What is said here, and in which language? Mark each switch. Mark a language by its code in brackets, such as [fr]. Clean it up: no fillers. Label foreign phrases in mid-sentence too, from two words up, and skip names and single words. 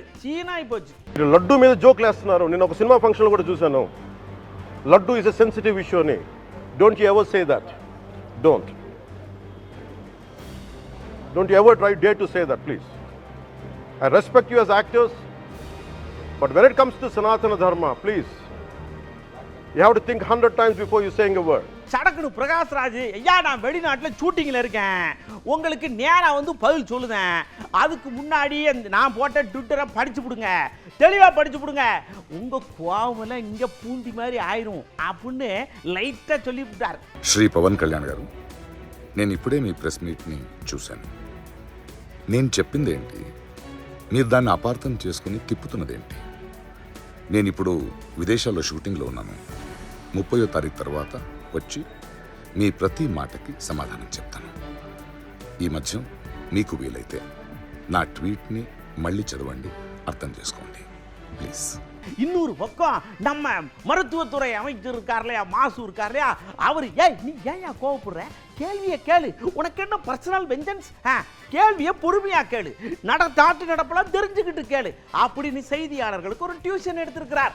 [ta] சீனாய் போச்சு. [te] లడ్డు మీద జోక్ లేస్తున్నారు. నేను ఒక సినిమా ఫంక్షన్ కూడా చూశాను. [en] Laddu is a sensitive issue [te] అని. [en] Don't you ever say that. Don't you ever dare to say that, please. I respect you as actors, but when it comes to Sanatana Dharma, please, you have to think 100 times before you saying a word. [ta] சடக்குனு பிரகாஷ் ராஜ், ஐயா நான் வெளிநாட்டில் ஷூட்டிங்கில் இருக்கேன், உங்களுக்கு நேராக பதில் சொல்லுதேன், அதுக்கு முன்னாடி நான் போட்ட ட்விட்டரை படிச்சு விடுங்க, தெளிவாக படிச்சு விடுங்க, உங்கள் கோவமெல்லாம் இங்கே பூண்டி மாதிரி ஆயிரும் அப்படின்னு லைட்டாக சொல்லிவிட்டார். [te] శ్రీ పవన్ కళ్యాణ్ గారు, నేను ఇప్పుడే మీ ప్రెస్ మీట్ని చూశాను. నేను చెప్పిందేంటి, మీరు దాన్ని అపార్థం చేసుకుని తిప్పుతున్నదేంటి? నేను ఇప్పుడు విదేశాల్లో షూటింగ్లో ఉన్నాను. 30వ తారీఖు తర్వాత వచ్చి మీ ప్రతి మాటకి సమాధానం చెప్తాను. ఈ మధ్య మీకు వీలైతే నా ట్వీట్ని మళ్ళీ చదవండి, అర్థం చేసుకోండి ப்ளீஸ். [ta] இன்னொரு பக்கம் நம்ம மருத்துவத்துறை அமைச்சர் இருக்கார் இல்லையா, மாசு இருக்கார் இல்லையா, அவர் நீ ஏன் கோவப்படுற, கேள்வியை கேளு. உனக்கு என்ன [en] personal vengeance? [ta] கேள்வியை பொறுமையா கேளு. நாட்டு நடப்பெல்லாம் தெரிஞ்சுக்கிட்டு கேளு அப்படின்னு செய்தியாளர்களுக்கு ஒரு டியூஷன் எடுத்திருக்கிறார்.